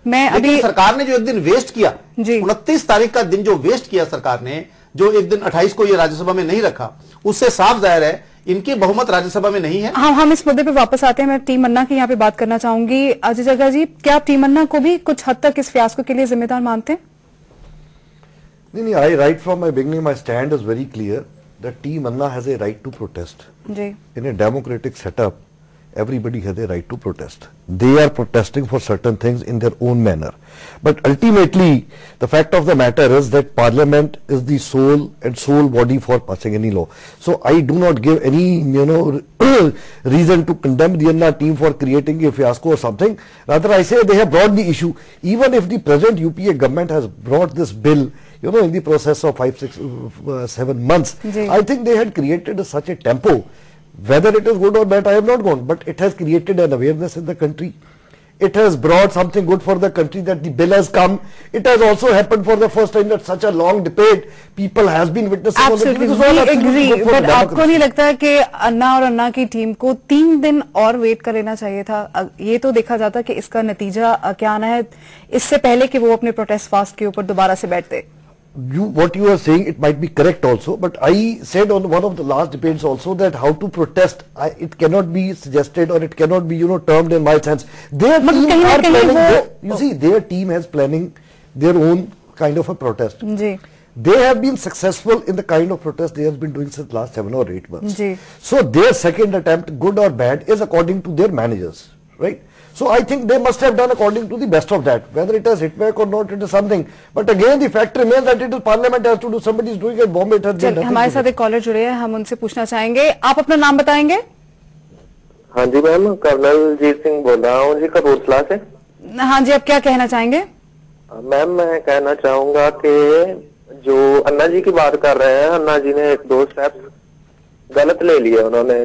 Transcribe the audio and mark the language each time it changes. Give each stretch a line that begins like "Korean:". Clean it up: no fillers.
Hindi: लेकिन सरकार ने जो एक दिन वेस्ट किया, 29 तारीख का दिन जो वेस्ट किया सरकार ने, जो एक दिन 28 को ये राज्यसभा में नहीं रखा, उससे साफ जाहिर है इनकी बहुमत राज्यसभा में नहीं है। हाँ, हम इस मुद्दे पे वापस आते हैं। मैं टीम अन्ना की यहाँ पे बात करना चाहूंगी। अजय जग्गा जी, क्या आप टीम अन्ना को भी कुछ हद तक इस फियास्को के लिए जिम्मेदार मानते हैं?
English: नहीं, I right from my beginning my stand is very clear that Team Anna has a right to protest.
Hindi: Ji.
English: In a democratic setup, everybody has a right to protest. They are protesting for certain things in their own manner. But ultimately, the fact of the matter is that Parliament is the sole body for passing any law. So I do not give any, reason to condemn the Anna team for creating a fiasco or something. Rather, I say they have brought the issue. Even if the present UPA government has brought this bill, in the process of 5, 6, 7 months, I think they had created such a tempo. Whether it is good or bad, I have not gone, but it has created an awareness in the country. It has brought something good for the country that the bill has come. It has also happened for the first time that such a long debate people has been witnessing. Absolutely, we agree.
Hindi: But आपको नहीं लगता है कि अन्ना और अन्ना की team को 3 दिन और वेट कर लेना चाहिए था? ये तो देखा जाता कि इसका नतीजा क्या आना है इससे पहले कि वो अपने प्रोटेस्ट फास्ट के ऊपर दोबारा से बैठते।
English: What you are saying, it might be correct also, but I said on one of the last debates also that how to protest, it cannot be suggested or it cannot be, termed in my sense. Their team are planning, you see, their team has planning their own kind of a protest. They have been successful in the kind of protest they have been doing since last 7 or 8 months. So their second attempt, good or bad, is according to their managers, right? So I think they must have done according to the best of that. Whether it has hit back or not, it is something. But again, the fact remains that it is Parliament has to do. Somebody is doing it. Bombay has done.
Hindi: हमारे साथ एक collar जुड़े हैं, हम उनसे पूछना चाहेंगे। आप अपना नाम बताएंगे? हाँ जी मैम, कर्नल जीत सिंह बोल रहा हूँ जी, कपूरथला से। हाँ जी, आप क्या कहना चाहेंगे? मैम, मैं कहना चाहूंगा कि जो अन्ना जी की बात कर रहे हैं, अन्ना जी ने 1-2 स्टेप्स गलत ले लिए उन्होंने।